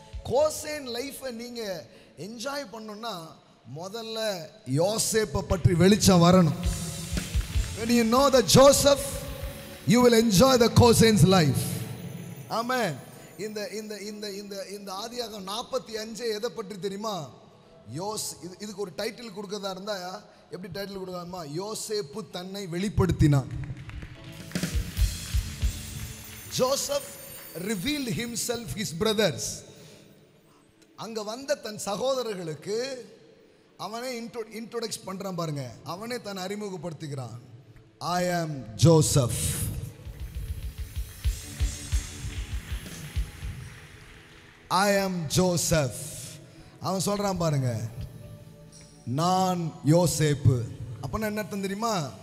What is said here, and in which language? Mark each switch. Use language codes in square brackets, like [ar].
[ta] Goshen லைஃபை நீங்க enjoy பண்ணணும்னா முதல்ல யோசேப்பை பற்றி வெளிச்சம் வரணும். [en] When you know the Joseph, you will enjoy the Cosain's life. [ta] Amen. இந்த ஆதியாகமம் 45 எதை பற்றி தெரியுமா? இதுக்கு ஒரு டைட்டில் கொடுக்கறதா இருந்தா எப்படி டைட்டில் கொடுக்கலாமா? யோசேப்பு தன்னை வெளிப்படுத்தினான். [en] Joseph revealed himself his brothers. [ta] அங்க வந்த தன் சகோதரர்களுக்கு அவனே இன்ட்ரோடக்ஸ் பண்றான் பாருங்க. அவனே தன்னை அறிமுகப்படுத்துகிறான். [en] I am Joseph. I am Joseph. [ta] அவன் சொல்றான் பாருங்க, நான் யோசேப்பு. அப்பனா என்ன அர்த்தம் தெரியுமா?